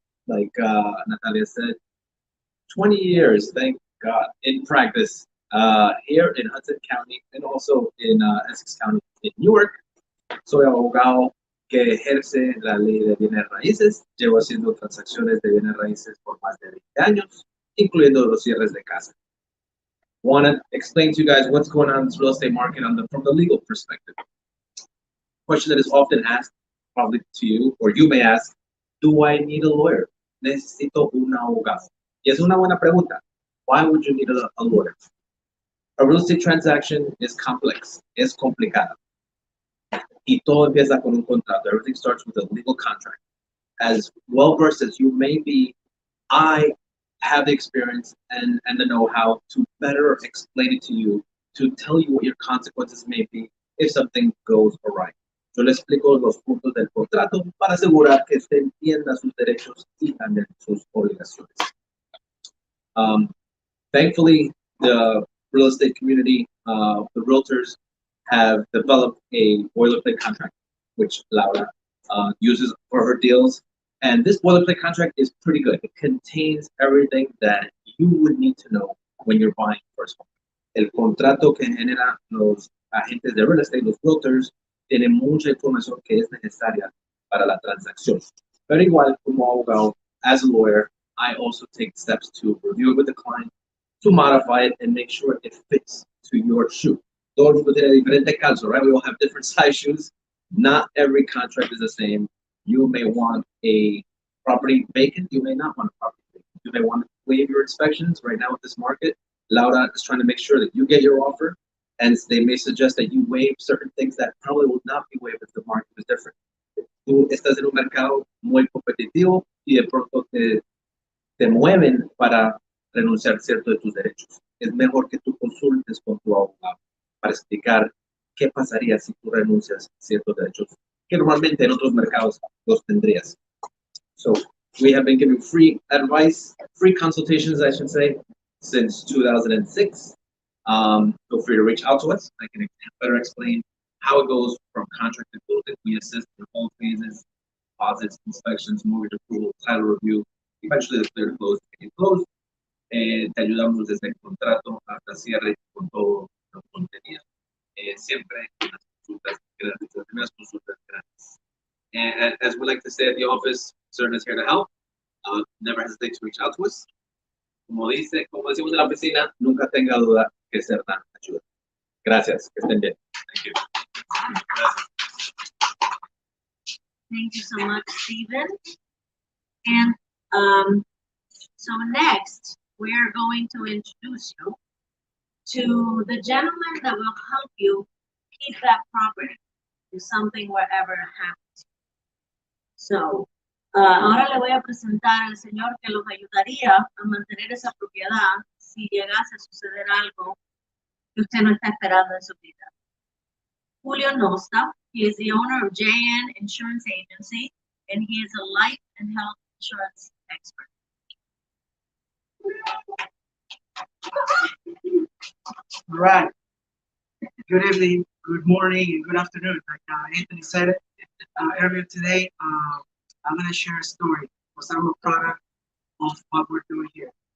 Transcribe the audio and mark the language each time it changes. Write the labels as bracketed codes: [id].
[en] Like Natalia said, 20 years, thank God, in practice. here in Hudson County and also in Essex County in Newark. [es] Soy abogado que ejerce la ley de bienes raíces. Llevo haciendo transacciones de bienes raíces por más de 20 años, incluyendo los cierres de casa. [en] Want to explain to you guys what's going on in this real estate market from the legal perspective. Question that is often asked, probably to you, or you may ask, do I need a lawyer? [es] Necesito un abogado. Y es una buena pregunta. [en] Why would you need a lawyer? A real estate transaction is complex, [es] es complicada. Y todo empieza con un contrato. [en] Everything starts with a legal contract. As well versed as you may be, I have the experience and the know-how to better explain it to you, to tell you what your consequences may be if something goes awry. [es] Yo le explico los puntos del contrato para asegurar que usted entienda sus derechos y también sus obligaciones. [en] Thankfully, the real estate community, the realtors, have developed a boilerplate contract, which Laura uses for her deals. And this boilerplate contract is pretty good. It contains everything that you would need to know when you're buying first home. [es] El contrato que genera los agentes de real estate, los realtors, tiene mucha información que es necesaria para la transacción. Pero igual, como abogado, [en] as a lawyer, I also take steps to review it with the client, to modify it and make sure it fits to your shoe. [es] Todo el mundo tiene diferente calzo, right? [en] We all have different size shoes. Not every contract is the same. You may want a property vacant. You may not want a property vacant. You may want to waive your inspections. Right now with this market, Laura is trying to make sure that you get your offer, and they may suggest that you waive certain things that probably will not be waived if the market is different. [es] Tú estás en un mercado muy competitivo y de pronto te mueven para renunciar cierto de tus derechos. Es mejor que tú consultes con tu abogado para explicar qué pasaría si tú renuncias ciertos derechos que normalmente en otros mercados los tendrías. [en] So we have been giving free advice, free consultations, I should say, since 2006. Feel free to reach out to us. I can better explain how it goes from contract to closing. We assist in all phases, deposits, inspections, mortgage approval, title review, eventually the clear close and close. [es] Te ayudamos desde el contrato hasta cierre con todo lo contenido. Siempre las consultas gratis, las primeras consultas gratis. [en] And as we like to say at the office, CERN is here to help. Never hesitate to reach out to us. [es] Como decimos en la oficina, nunca tenga duda que CERN ayuda. Gracias, que estén bien. [en] Thank you. [es] Gracias. [en] Thank you so much, Stephen. And so next, we are going to introduce you to the gentleman that will help you keep that property if something were ever to happen. [es] So, ahora le voy a presentar al señor que los ayudaría a mantener esa propiedad si llegase a suceder algo que usted no está esperando en su vida. [en] Julio Nosta, he is the owner of JN Insurance Agency, and he is a life and health insurance expert. All right. Good evening, good morning, and good afternoon. Like Anthony said it earlier today, I'm going to share a story because I'm a product of what we're doing here.